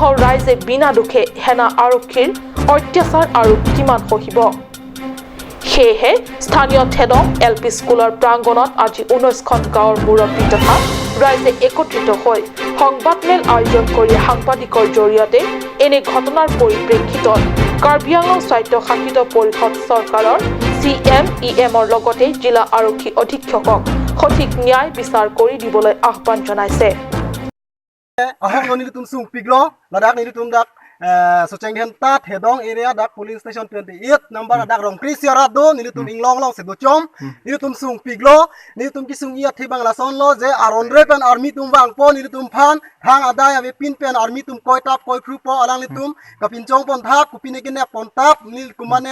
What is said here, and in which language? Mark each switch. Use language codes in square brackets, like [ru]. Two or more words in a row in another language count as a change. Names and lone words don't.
[as] ৰাইজে বিনা দুখে সেনা আৰক্ষীৰ অত্যাচাৰ আৰু কিমান সহিব সেয়েহে স্থানীয় থেদং LP স্কুলৰ প্ৰাংগণত আজি 19খন গাঁৱৰ মুৰব্বী তথা ৰাইজে একত্ৰিত হৈ সংবাদমেল আয়োজন কৰি সাংবাদিকৰ জৰিয়তে এনে ঘটনাৰ পৰিপ্ৰেক্ষিতত কাৰ্বি আংলং স্বায়ত্তশাসিত পৰিষদ চৰকাৰৰ CMEMৰ লগতে জিলা আৰক্ষী অধীক্ষকক সঠিক ন্যায় বিচাৰ কৰি দিবলৈ আহ্বান জনাইছে [mjw] ahok no nilitum sung piglo ladak nilitum dak socheng hen ta thedong area dak [en] police station [mjw] 28 number dak rong prisiara do nilitum inglong long se do chom nilitum sung piglo nilitum kisung ia thibang la son lo je arondre pen army tum bang po nilitum phan thang adai ave pin pen army tum koi tap koi khru po alang nilitum kapin chong pon thap kupine kine pon tap nil kumane